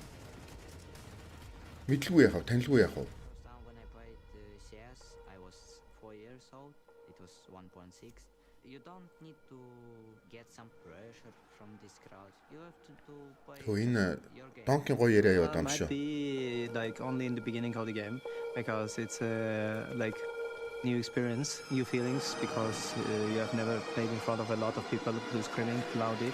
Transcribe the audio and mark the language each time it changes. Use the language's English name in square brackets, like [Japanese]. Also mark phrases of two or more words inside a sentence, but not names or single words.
[Mongolian] Мэдлгүй яах вэ? Танилгүй яах вэ? Энэ Донкийн гоё яриа яваад байгаа юм шүү. [English] Like only in the beginning of the game because it's like new experience, new feelings because you have never played in front of a lot of people who screaming loudly.